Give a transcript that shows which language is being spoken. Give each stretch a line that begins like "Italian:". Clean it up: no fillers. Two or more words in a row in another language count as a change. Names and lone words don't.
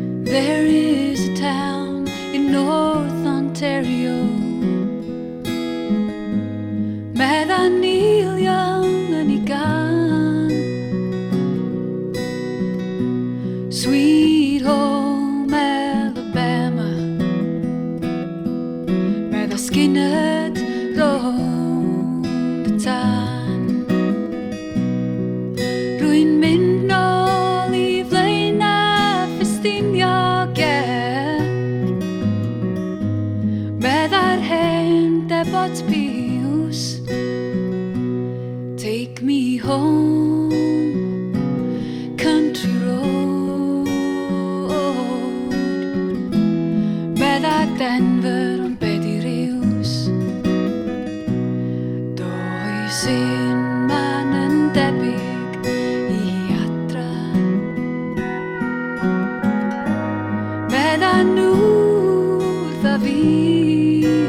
English: There is a town in North Ontario, meddai Neil Young and he gone. Sweet home Alabama, meddai Skinnet round the town.
Welsh: Rwy'n mynd nôl I flaenau Ffestiniog, meddai'r hen debot piws.
English: Take me home, country road.
Welsh: Meddai Denver ond be di riws. Does un man yn debyg I adra. Meddai nhw wrtha fi.